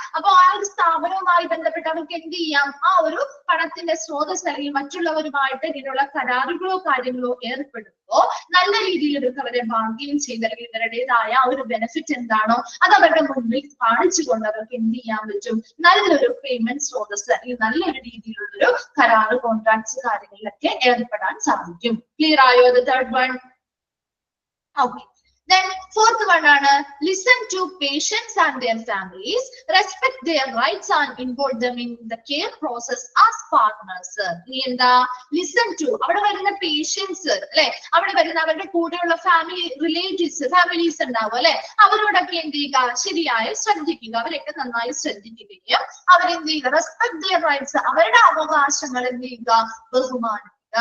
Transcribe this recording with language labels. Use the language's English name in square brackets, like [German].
[Malayalam] അപ്പൊ ആ ഒരു സ്ഥാപനവുമായി ബന്ധപ്പെട്ട് അവർക്ക് എന്ത് ചെയ്യാം? ആ ഒരു പണത്തിന്റെ സ്രോതസ് അല്ലെങ്കിൽ മറ്റുള്ളവരുമായിട്ട് ഇങ്ങനെയുള്ള കരാറുകളോ കാര്യങ്ങളോ ഏർപ്പെടുമ്പോ നല്ല രീതിയിൽ അവരെ ബാർഗെയിൻ ചെയ്ത് അല്ലെങ്കിൽ ഇവരുടേതായ ആ ഒരു ബെനിഫിറ്റ് എന്താണോ അത് അവരുടെ മുന്നിൽ കാണിച്ചുകൊണ്ട് അവർക്ക് എന്ത് ചെയ്യാൻ പറ്റും? നല്ലൊരു പേയ്മെന്റ് സ്രോതസ് അല്ലെങ്കിൽ നല്ലൊരു രീതിയിലുള്ളൊരു കരാറ് കോൺട്രാക്ട്സ് കാര്യങ്ങളിലൊക്കെ ഏർപ്പെടാൻ സാധിക്കും. ക്ലിയർ ആയോ? Third one. Okay. [English] Then fourth one ആണ് listen to patients and their families, respect their rights and involve them in the care process as partners. [Malayalam] ഇനി എന്താ? [English] listen to [Malayalam] അവിടെ വരുന്ന പേഷ്യൻസ് അല്ലെ, അവിടെ വരുന്ന അവരുടെ കൂടെയുള്ള ഫാമിലീസ് ഉണ്ടാവും അല്ലെ. അവരോടൊക്കെ എന്ത് ചെയ്യുക? ശരിയായി ശ്രദ്ധിക്കുക, അവരൊക്കെ നന്നായി ശ്രദ്ധിക്കുകയും അവരെന്ത് ചെയ്യുക? [English] respect their rights, [Malayalam] അവരുടെ അവകാശങ്ങൾ എന്ത് ചെയ്യുക? ബഹുമാനിക്കുക.